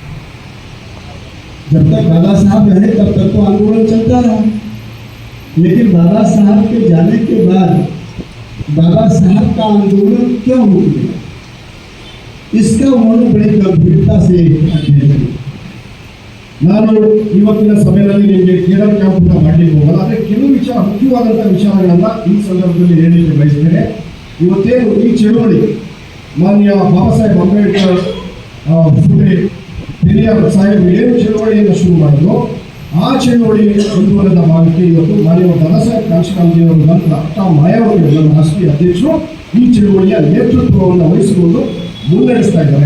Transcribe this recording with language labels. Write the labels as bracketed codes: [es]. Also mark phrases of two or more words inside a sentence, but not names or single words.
[hi] जब तक बाबा साहब रहे तब तक तो आंदोलन चलता रहा, लेकिन बाबा साहब के जाने के बाद बाबा साहब का आंदोलन क्यों रुक गया, इसका उन्होंने बड़ी गंभीरता से अध्ययन किया। [kn] ನಾನು ಇವತ್ತಿನ ಸಭೆಯಲ್ಲಿ ನಿಮಗೆ ಕೇರಳ ಕ್ಯಾಂಪ್ ಮಾಡಲಿಕ್ಕೆ ಹೋಗಲ್ಲ, ಆದರೆ ಕೆಲವು ಮುಖ್ಯವಾದಂಥ ವಿಚಾರಗಳನ್ನು ಈ ಸಂದರ್ಭದಲ್ಲಿ ಹೇಳಲಿಕ್ಕೆ ಬಯಸ್ತೇನೆ. ಇವತ್ತೇನು ಈ ಚಳುವಳಿ ಮಾನ್ಯ ಬಾಬಾ ಸಾಹೇಬ್ ಅಂಬೇಡ್ಕರ್ ಫುಲೆ ಪೆರಿಯಾರ್ ಸಾಹೇಬ್ ಏನು ಚಳುವಳಿಯನ್ನು ಶುರು ಮಾಡಿದ್ರು, ಆ ಚಳುವಳಿ ಮುಂದುವರೆದ ಭಾಗಕ್ಕೆ ಇವತ್ತು ಮಾನ್ಯ ಬಾಬಾ ಸಾಹೇಬ್ ಕಾಂಶಿರಾಮ್ಜಿಯವರ ನಂತರ ಡಾಕ್ಟರ್ ಮಾಯಾವತಿ ನಮ್ಮ ರಾಷ್ಟ್ರೀಯ ಅಧ್ಯಕ್ಷರು ಈ ಚಳುವಳಿಯ ನೇತೃತ್ವವನ್ನು ವಹಿಸಿಕೊಂಡು ಮುನ್ನಡೆಸ್ತಾ ಇದ್ದಾರೆ.